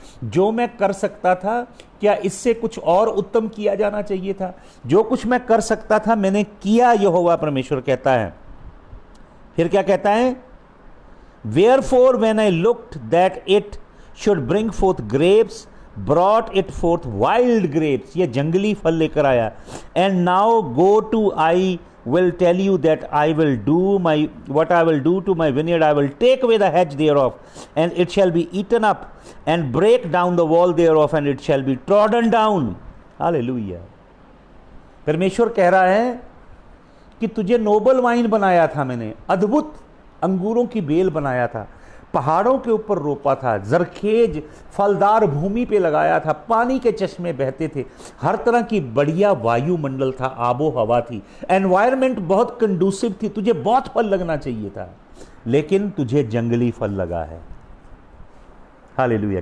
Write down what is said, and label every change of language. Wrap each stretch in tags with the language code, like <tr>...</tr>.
<hi>जो मैं कर सकता था, क्या इससे कुछ और उत्तम किया जाना चाहिए था? जो कुछ मैं कर सकता था मैंने किया, यहोवा परमेश्वर कहता है। फिर क्या कहता है?</hi> <en>Wherefore when I looked that it should bring forth grapes brought it forth wild grapes।</en> <hi>ये जंगली फल लेकर आया।</hi> <en>and now go to, I will tell you that I will do what I will do to my vineyard. I will take away the hedge thereof, and it shall be eaten up, and break down the wall thereof, and it shall be trodden down. Hallelujah।</en> <hi>परमेश्वर कह रहा है कि तुझे Nobel wine बनाया था मैंने, अद्भुत अंगूरों की बेल बनाया था, पहाड़ों के ऊपर रोपा था, जरखेज फलदार भूमि पे लगाया था, पानी के चश्मे बहते थे, हर तरह की बढ़िया वायुमंडल था, आबो हवा थी, एनवायरनमेंट बहुत कंडूसिव थी, तुझे बहुत फल लगना चाहिए था, लेकिन तुझे जंगली फल लगा है। हालेलुया।</hi>